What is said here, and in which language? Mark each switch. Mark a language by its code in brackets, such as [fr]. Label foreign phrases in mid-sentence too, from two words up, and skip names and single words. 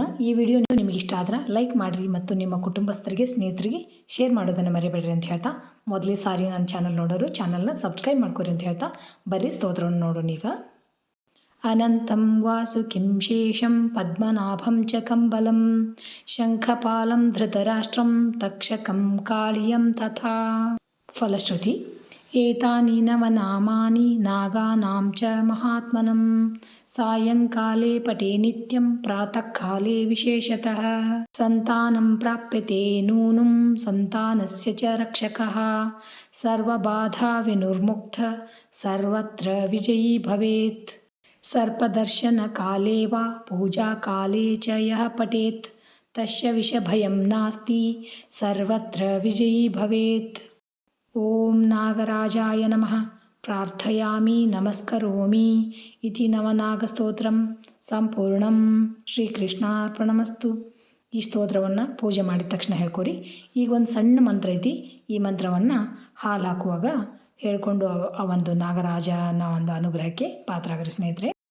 [kn] ಈ ವಿಡಿಯೋ ನಿಮಗೆ ಇಷ್ಟ ಆದ್ರೆ ಲೈಕ್ ಮಾಡಿರಿ ಮತ್ತು ನಿಮ್ಮ ಕುಟುಂಬಸ್ಥರಿಗೆ, ಸ್ನೇಹಿತರಿಗೆ ಶೇರ್ ಮಾಡೋದನ್ನು ಮರಿಬೇಡ್ರಿ ಅಂತ ಹೇಳ್ತಾ, ಮೊದಲೇ ಸಾರಿ ನನ್ನ ಚಾನಲ್ ನೋಡೋರು ಚಾನಲ್ನ ಸಬ್ಸ್ಕ್ರೈಬ್ ಮಾಡ್ಕೊರಿ ಅಂತ ಹೇಳ್ತಾ ಬರ್ರಿ ಸ್ತೋತ್ರವನ್ನು ನೋಡೋಣ. [sa] ಈಗ ಅನಂತಂ ವಾಸುಕಿಂ ಶೇಷಂ ಪದ್ಮನಾಭಂ ಚ ಕಂಬಲಂ ಶಂಖಪಾಲಂ ಧೃತರಾಷ್ಟ್ರಂ ತಕ್ಷಕಂ ಕಾಳಿಯಂ ತಥಾ. ಫಲಶ್ರುತಿ: ಏತಾನಿ ನವನಾಮಾನಿ ನಾಗಾನಾಂ ಚ ಮಹಾತ್ಮನಂ ಸಾಯಂಕಾಲೇ ಪಠೇ ನಿತ್ಯಂ ಪ್ರಾತಃ ಕಾಲೇ ವಿಶೇಷತಃ. ಸಂತಾನಂ ಪ್ರಾಪ್ಯತೆ ನೂನಂ ಸಂತಾನಸ್ಯ ಚ ರಕ್ಷಕಃ ಸರ್ವಬಾಧಾ ವಿನಿರ್ಮುಕ್ತ ಸರ್ವತ್ರ ವಿಜಯೀ ಭವೇತ್. ಸರ್ಪದರ್ಶನ ಕಾಲೇ ವಾ ಪೂಜಾ ಕಾಲೇ ಚ ಯಃ ಪಠೇತ್ ತಸ್ಯ ವಿಷಭಯಂ ನಾಸ್ತಿ ಸರ್ವತ್ರ ವಿಜಯೀ ಭವೇತ್. ಓಂ ನಾಗರಾಜಾಯ ನಮಃ ಪ್ರಾರ್ಥಯಾಮಿ ನಮಸ್ಕರೋಮಿ ಇತಿ ನವನಾಗಸ್ತೋತ್ರಂ ಸಂಪೂರ್ಣಂ. ಶ್ರೀಕೃಷ್ಣಾರ್ಪಣಮಸ್ತು. [kn] ಈ ಸ್ತೋತ್ರವನ್ನು ಪೂಜೆ ಮಾಡಿದ ತಕ್ಷಣ ಹೇಳ್ಕೊರಿ. ಈಗ ಒಂದು ಸಣ್ಣ ಮಂತ್ರ ಐತಿ. ಈ ಮಂತ್ರವನ್ನು ಹಾಲು ಹಾಕುವಾಗ ಹೇಳ್ಕೊಂಡು ಆ ಒಂದು ನಾಗರಾಜನ ಒಂದು ಅನುಗ್ರಹಕ್ಕೆ ಪಾತ್ರರಾಗ್ರಿ ಸ್ನೇಹಿತರೆ.